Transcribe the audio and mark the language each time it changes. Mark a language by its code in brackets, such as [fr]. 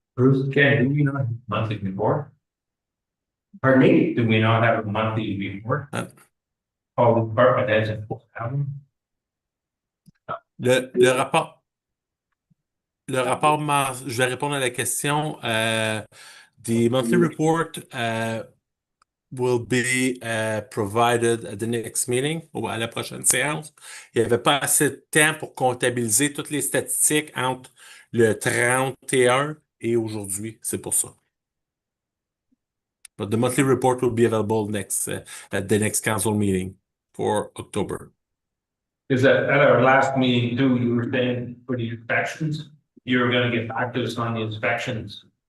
[en] Bruce, Ken, do we not have a monthly report? Pardon me? Do we not have a monthly report? All the department heads are supposed to have them. [fr] Le rapport, je vais répondre à la question. [en] The monthly report will be provided at the next meeting [fr] ou à la prochaine séance. Il n'y avait pas assez de temps pour comptabiliser toutes les statistiques entre le 31 et aujourd'hui. C'est pour ça. [en] But the monthly report will be available next at the next council meeting for October. Is that at our last meeting too, you were saying for the inspections, you were gonna get back to us on the inspections?